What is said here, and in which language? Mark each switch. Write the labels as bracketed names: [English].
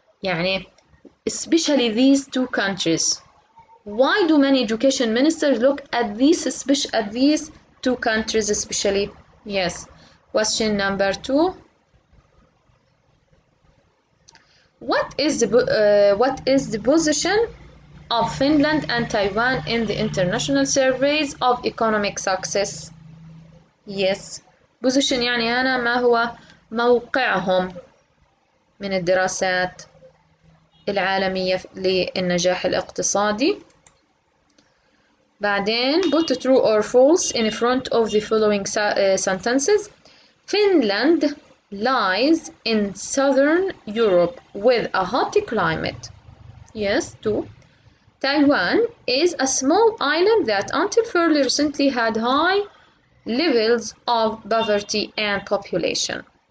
[English] يعني especially these two countries. Why do many education ministers look at these two countries especially? Yes. Question number 2. What is the position of Finland and Taiwan in the international surveys of economic success? Yes. [Arabic] Position يعني هنا ما هو موقعهم من الدراسات العالمية للنجاح الاقتصادي. [English] بعدين put true or false in front of the following sentences. Finland lies in southern Europe with a hot climate. Yes, 2. Taiwan is a small island that until fairly recently had high levels of poverty and population.